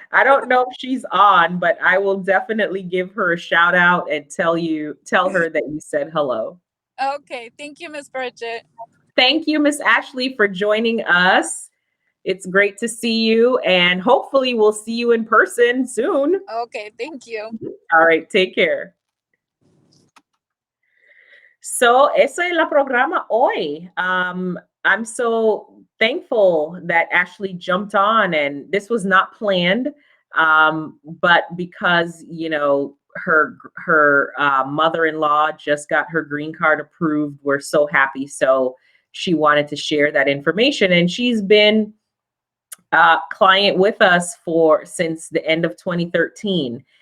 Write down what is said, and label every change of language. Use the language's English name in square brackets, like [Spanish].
[English] I don't know if she's on, but I will definitely give her a shout out and tell her that you said hello. Okay. Thank you, Miss Bridget. Thank you, Miss Ashley, for joining us. It's great to see you, and hopefully we'll see you in person soon. Okay. Thank you. All right. Take care. [Spanish] So, eso es la programa hoy. [English] I'm so thankful that Ashley jumped on, and this was not planned. But because, her mother-in-law just got her green card approved, we're so happy. So she wanted to share that information, and she's been a client with us since the end of 2013.